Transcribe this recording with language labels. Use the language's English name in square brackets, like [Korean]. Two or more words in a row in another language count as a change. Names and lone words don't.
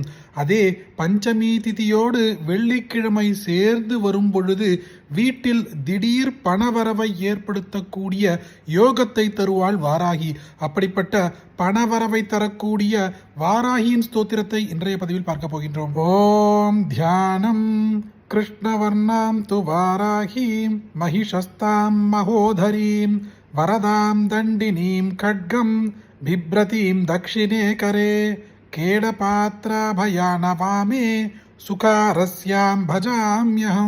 [Tamil] அதே பஞ்சமி திதியோடு வெள்ளிக்கிழமை சேர்ந்து வரும் பொழுது வீட்டில் திடீர் பணவரவை ஏற்படுத்தக்கூடிய யோகத்தை தருவாள் வாராகி. அப்படிப்பட்ட பணவரவை தரக்கூடிய வாராகியின் ஸ்தோத்திரத்தை இன்றைய பதிவில் பார்க்க போகின்றோம். [Sanskrit] ॐ ध्यानम् कृष्णवर्णां तु वाराहीं महिषस्तां महोधरीं वरदां दण्डिनीं खड्गं बिभ्रतीं दक्षिणे करे केडपात्राभयानवामे सुकारस्यां भजाम्यहम्।